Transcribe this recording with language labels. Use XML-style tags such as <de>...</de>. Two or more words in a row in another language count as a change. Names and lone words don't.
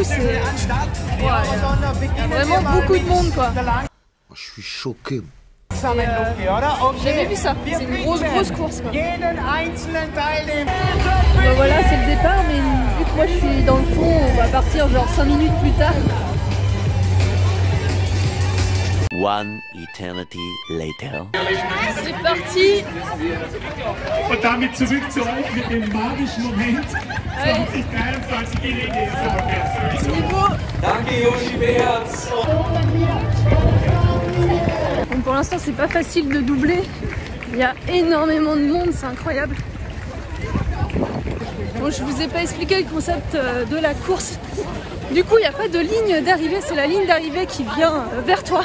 <fr>C'est ouais, vraiment beaucoup de monde quoi. Je suis choqué. J'ai jamais vu ça, c'est une grosse course quoi. Bon, voilà c'est le départ mais vu que moi je suis dans le fond on va partir genre 5 minutes plus tard.</fr> <en>One eternity later.</en> <fr>C'est parti.</fr> <de>Und damit zurück zu euch mit dem magischen Moment 2023 Niveau. Danke Yoshi Beerz.</de> <fr>Bon, pour l'instant c'est pas facile de doubler. Il y a énormément de monde, c'est incroyable. Bon, je vous ai pas expliqué le concept de la course. Du coup il n'y a pas de ligne d'arrivée, c'est la ligne d'arrivée qui vient vers toi.</fr>